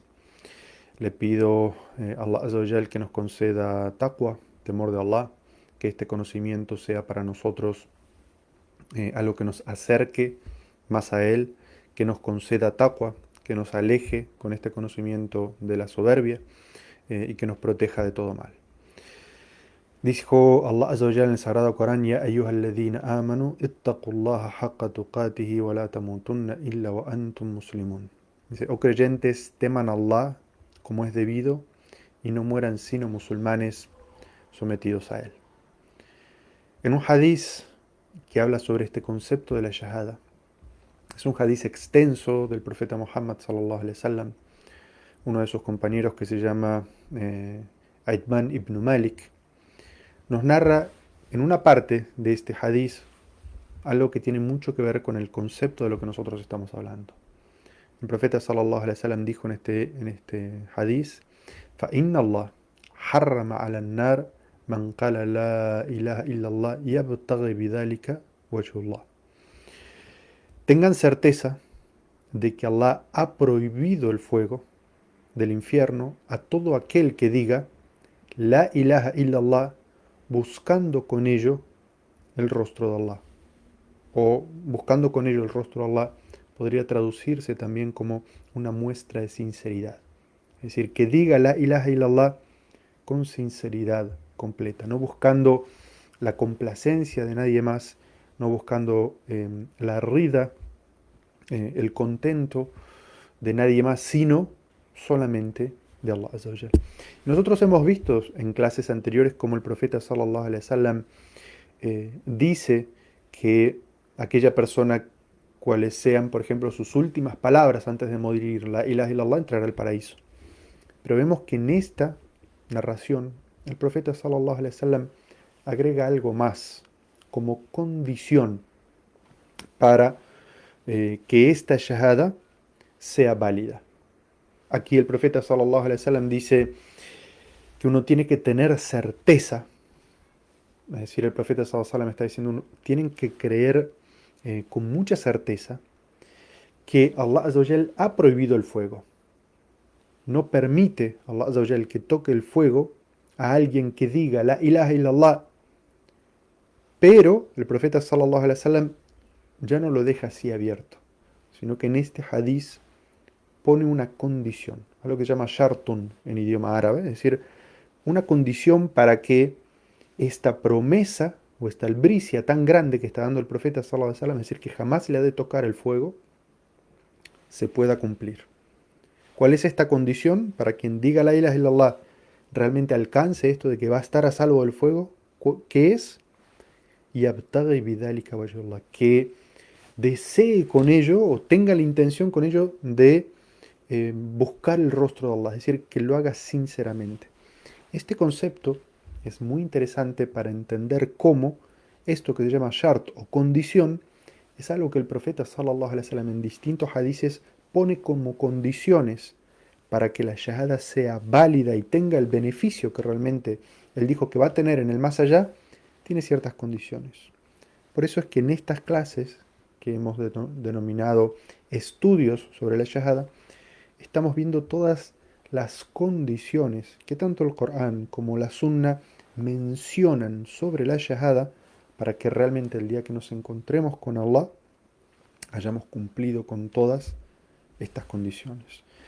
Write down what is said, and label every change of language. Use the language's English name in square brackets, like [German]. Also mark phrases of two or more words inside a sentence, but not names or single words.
[Spanish] Le pido a [Arabic] الله عز وجل [Spanish] que nos conceda taqwa, temor de Allah, que este conocimiento sea para nosotros algo que nos acerque más a Él, que nos conceda taqwa, que nos aleje con este conocimiento de la soberbia y que nos proteja de todo mal. [Arabic] Dijo الله عز وجل [Spanish] en el Sagrado Corán: [Arabic] يا أيها الذين آمنوا اتقوا الله حق تقاته ولا تموتن إلا وأنتم مسلمون. [Spanish] Dice: oh creyentes, teman a Allah como es debido y no mueran sino musulmanes sometidos a Él. En un hadiz que habla sobre este concepto de la shahada, es un hadiz extenso del profeta Muhammad [Arabic] صلى الله عليه وسلم. [Spanish] Uno de sus compañeros, que se llama Aitman ibn Malik, nos narra en una parte de este hadiz algo que tiene mucho que ver con el concepto de lo que nosotros estamos hablando. El profeta [Arabic] صلى الله عليه وسلم [Spanish] dijo en este hadiz: فَإِنَّ اللَّهَ حَرَّمَ عَلَى النَّارِ مَنْ قَالَ لَا إِلَهَ إِلَّا اللَّهِ يَبْتَغِي بِذَلِكَ وَجْهَ اللَّهِ. Tengan certeza de que Allah ha prohibido el fuego del infierno a todo aquel que diga [Arabic] لا إله إلا الله [Spanish] buscando con ello el rostro de Allah. O buscando con ello el rostro de Allah podría traducirse también como una muestra de sinceridad. Es decir, que diga [Arabic] لا إله إلا الله [Spanish] con sinceridad completa, no buscando la complacencia de nadie más, no buscando la rida, el contento de nadie más, sino solamente de [Arabic] الله عز وجل. [Spanish] Nosotros hemos visto en clases anteriores como el profeta [Arabic] صلى الله عليه وسلم [Spanish] dice que aquella persona cuales sean, por ejemplo, sus últimas palabras antes de morir, [Arabic] لا إله إلا الله, [Spanish] entrará al paraíso. Pero vemos que en esta narración el profeta [Arabic] صلى الله عليه وسلم [Spanish] agrega algo más como condición para que esta shahada sea válida. Aquí el profeta [Arabic] صلى الله عليه وسلم [Spanish] dice que uno tiene que tener certeza, es decir, el profeta [Arabic] صلى الله عليه وسلم [Spanish] está diciendo, tienen que creer con mucha certeza que [Arabic] الله عز وجل [Spanish] ha prohibido el fuego. No permite [Arabic] الله عز وجل [Spanish] que toque el fuego a alguien que diga [Arabic] لا إله إلا الله, [Spanish] pero el profeta [Arabic] صلى الله عليه وسلم [Spanish] ya no lo deja así abierto, sino que en este hadiz pone una condición, algo que se llama shartun en idioma árabe, es decir, una condición para que esta promesa o esta albricia tan grande que está dando el profeta [Arabic] صلى الله عليه وسلم, [Spanish] es decir, que jamás le ha de tocar el fuego, se pueda cumplir. ¿Cuál es esta condición? Para quien diga [Arabic] لا إله إلا الله [Spanish] realmente alcance esto de que va a estar a salvo del fuego, ¿qué es? [Arabic] يبتغي بذلك وجه الله, [Spanish] que desee con ello o tenga la intención con ello de buscar el rostro de Allah, es decir, que lo haga sinceramente. Este concepto es muy interesante para entender cómo esto que se llama shart o condición es algo que el profeta [Arabic] صلى الله عليه وسلم [Spanish] en distintos hadices pone como condiciones para que la shahada sea válida y tenga el beneficio que realmente él dijo que va a tener en el más allá, tiene ciertas condiciones. Por eso es que en estas clases que hemos denominado estudios sobre la shahada, estamos viendo todas las condiciones que tanto el Corán como la Sunna mencionan sobre la shahada para que realmente el día que nos encontremos con Allah hayamos cumplido con todas estas condiciones.